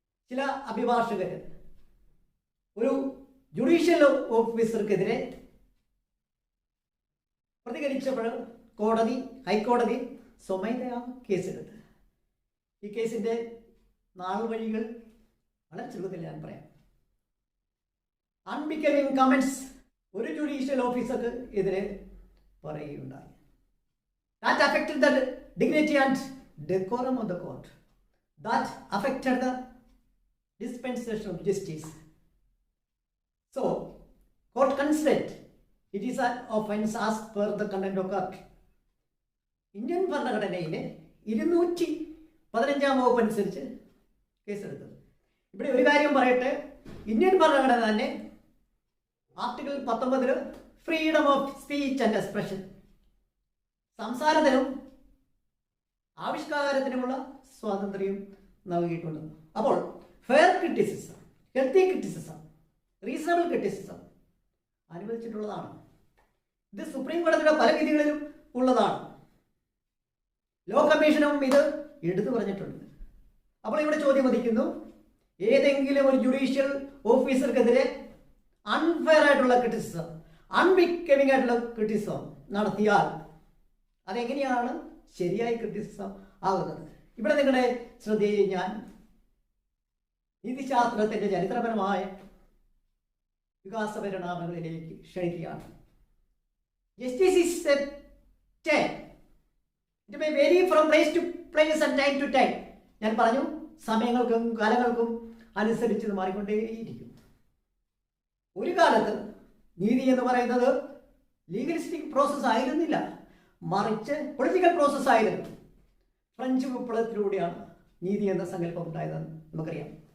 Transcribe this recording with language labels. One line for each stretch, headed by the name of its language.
Malayalam: ചില അഭിഭാഷകർ ഒരു ജുഡീഷ്യൽ ഓഫീസർക്കെതിരെ പ്രതികരിച്ചപ്പോൾ ഹൈക്കോടതി സ്വമേധയാ കേസെടുത്തു. ഈ കേസിൻ്റെ നാൾ വഴികൾ വളരെ ചുരുക്കത്തിൽ ഞാൻ പറയാം.
English: unbecoming comments
Malayalam: ഒരു ജുഡീഷ്യൽ ഓഫീസർക്ക് എതിരെ പറയുകയുണ്ടായി.
English: That affected the dignity and decorum of the court. That affected the dispensation of justice. So, court considered it is an offense as per the contempt of court.
Malayalam: Indian ഭരണഘടനയിലെ 215 വകുപ്പ് അനുസരിച്ച് കേസെടുത്തത്. ഇവിടെ ഒരു കാര്യം പറയട്ടെ, ഇന്ത്യൻ ഭരണഘടന തന്നെ article 19
English: freedom of speech and expression,
Malayalam: സംസാരത്തിനും ആവിഷ്കാരത്തിനുമുള്ള സ്വാതന്ത്ര്യം നൽകിയിട്ടുണ്ട്. അപ്പോൾ
English: fair criticism, healthy criticism, reasonable criticism
Malayalam: അനുവദിച്ചിട്ടുള്ളതാണ്. ഇത് സുപ്രീം കോടതിയുടെ പല വിധികളിലും ഉള്ളതാണ്. ലോ കമ്മീഷനും ഇത് എടുത്തു പറഞ്ഞിട്ടുണ്ട്. അപ്പോൾ ഇവിടെ ചോദ്യം ഉദിക്കുന്നു, ഏതെങ്കിലും ഒരു ജുഡീഷ്യൽ ഓഫീസർക്കെതിരെ അൺഫെയർ ആയിട്ടുള്ള ക്രിറ്റിസിസം, അൺബിക്കമിങ് ആയിട്ടുള്ള ക്രിറ്റിസിസം നടത്തിയാൽ അതെങ്ങനെയാണ് ശരിയായി ക്രിറ്റിസിസം ആകുന്നത്? ഇവിടെ നിങ്ങളുടെ ശ്രദ്ധയെ ഞാൻ നീതിശാസ്ത്രത്തിന്റെ ചരിത്രപരമായ വികാസ പരിണാമങ്ങളിലേക്ക് ക്ഷണിക്കുകയാണ്.
English: Justice is a chain. It may vary from place to place and time to time.
Malayalam: ഞാൻ പറഞ്ഞു, സമയങ്ങൾക്കും കാലങ്ങൾക്കും അനുസരിച്ച് ഇത് മാറിക്കൊണ്ടേയിരിക്കും. ഒരു കാലത്ത് നീതി എന്ന് പറയുന്നത്
English: legalistic process
Malayalam: ആയിരുന്നില്ല, മറിച്ച്
English: political process
Malayalam: ആയിരുന്നു. ഫ്രഞ്ച് വിപ്ലവത്തിലൂടെയാണ് നീതി എന്ന സങ്കല്പം ഉണ്ടായതെന്ന് നമുക്കറിയാം.